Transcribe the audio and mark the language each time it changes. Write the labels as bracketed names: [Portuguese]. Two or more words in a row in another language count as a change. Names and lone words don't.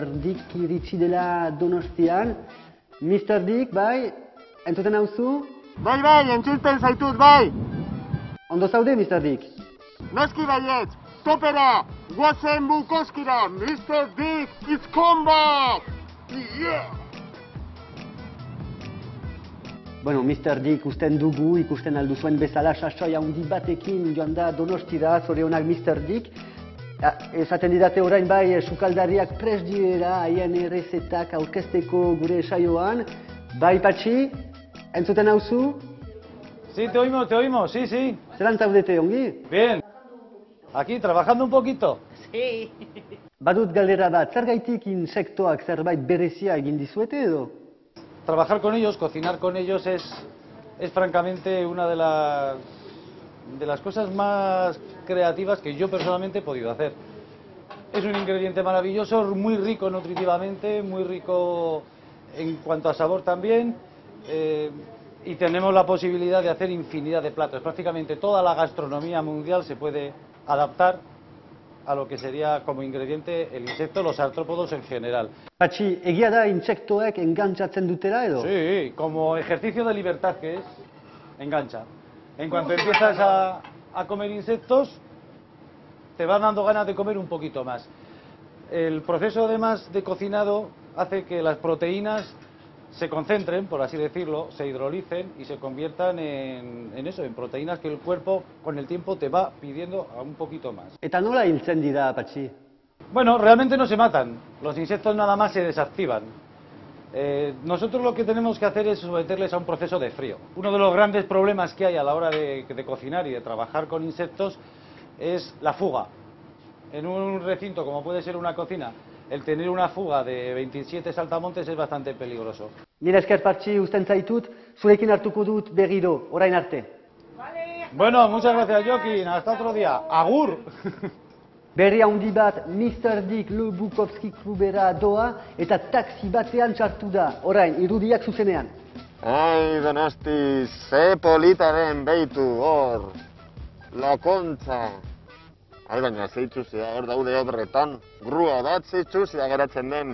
[Basque] Dick iritsi dela Donostian. Mr. Dick, bai, entzuten hauzu? Bai, entzuten zaitut, bai! Ondo zaude, Mr. Dick? Noski baiet, topera, guazen Bukowskira, Mr. [English] Dick, it's come back! Yeah! [Basque] Bueno, Mr. Dick ikusten dugu, ikusten aldu zuen bezala sasoi handi batekin joan da Donostira, zorionak Mr. Dick. Esaten didate orain bai, sukaldariak prest direla haien errezetak aurkezteko gure saioan. Bai, Patxi, entzuten hauzu? [Spanish] Sí, te oímos, sí. Zeran zaudete, ongi? Bien. Aquí, trabajando un poquito. Sí. [Basque] Badut galdera bat, zergaitik insektoak zerbait berezia egin dizuete edo? [Spanish] Trabajar con ellos, cocinar con ellos es francamente una de las cosas más creativas que yo personalmente he podido hacer. Es un ingrediente maravilloso, muy rico nutritivamente, muy rico en cuanto a sabor también, y tenemos la posibilidad de hacer infinidad de platos. Prácticamente toda la gastronomía mundial se puede adaptar a lo que sería como ingrediente el insecto, los artrópodos en general. [Basque] Patxi, egia da intsektoek engantzatzen dutela edo? [Spanish] Sí, como ejercicio de libertad que es, engancha. En cuanto empiezas a comer insectos, te van dando ganas de comer un poquito más. El proceso además de cocinado hace que las proteínas se concentren, por así decirlo, se hidrolicen y se conviertan en eso, en proteínas que el cuerpo con el tiempo te va pidiendo a un poquito más. [Basque] Eta nola hiltzen dira, Patxi? [Spanish] Bueno, realmente no se matan, los insectos nada más se desactivan. Nosotros lo que tenemos que hacer es someterles a un proceso de frío. Uno de los grandes problemas que hay a la hora de cocinar y de trabajar con insectos es la fuga. En un recinto como puede ser una cocina, el tener una fuga de 27 saltamontes es bastante peligroso. [Basque] Mila esker, Patxi, usten zaitut, zurekin hartuko dut berriro, orain arte. [Spanish] Bueno, muchas gracias, Jokin, hasta otro día. [Basque] Agur! Berri handi bat Mr. Dick Le Bukowski klubera doa eta taxi batean txartu da, orain, irudiak zuzenean. Ai, Donosti, ze politaren beitu, hor, lakontza. Ai, baina zeitxuzia, hor daude obretan, grua bat zeitxuzia geratzen den.